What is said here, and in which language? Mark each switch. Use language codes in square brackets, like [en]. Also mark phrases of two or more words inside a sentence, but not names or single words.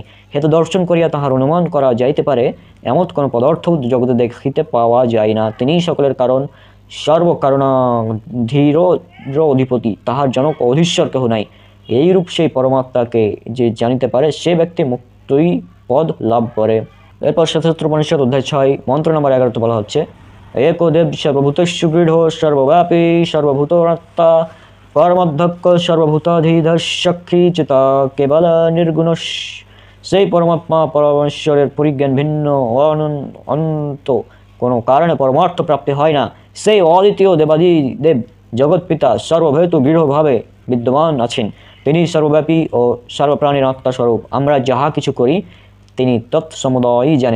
[bn] হেতু দর্শন করিয়া তাহার অনুমান করা যাইতে পারে এমন কোনো পদার্থ জগতে দেখিতে পাওয়া যায় না। তিনিই সকলের কারণ, সর্বকারণা ধীর অধিপতি, তাহার জনক অধীশ্বর কেহ নাই। এইরূপ সেই পরমাত্মাকে যে জানিতে পারে সে ব্যক্তি মুক্তই পদ লাভ করে। এরপর শ্বেতক্ষেত্র অধ্যায় 6 মন্ত্র নম্বর 11 বলা হচ্ছে [sa] एको देव सर्वभूतेषु गृढो सर्वव्यापी सर्वभूतात्मा परमध्यक्ष सर्वभूताधीधशक्ति चिता केवल निर्गुण। [bn] সেই পরমাত্মা পরমেশ্বরের পরিজ্ঞান ভিন্ন অনন্ত কোনো কারণে পরমার্থ প্রাপ্তি হয় না। সেই অদ্বিতীয় দেবাদি দেব জগৎপিতা সর্বভূত দৃঢ়ভাবে বিদ্যমান আছেন। তিনি সর্বব্যাপী ও সর্বপ্রাণীর আত্মাস্বরূপ। আমরা যাহা কিছু করি তিনি তৎসমুদয়ই জানেন।